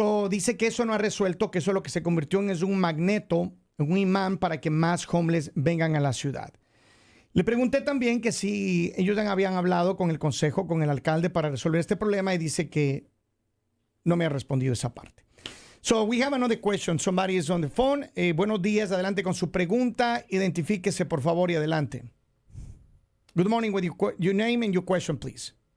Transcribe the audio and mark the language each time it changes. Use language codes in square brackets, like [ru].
[es] Dice que eso no ha resuelto, que eso lo que se convirtió en es un magneto, un imán para que más homeless vengan a la ciudad. Le pregunté también que si ellos habían hablado con el consejo, con el alcalde para resolver este problema y dice que no me ha respondido esa parte. [en] So we have another question. Somebody is on the phone. [es] Buenos días, adelante con su pregunta. Identifíquese por favor y adelante. [en] Good morning, with your name and your question, please.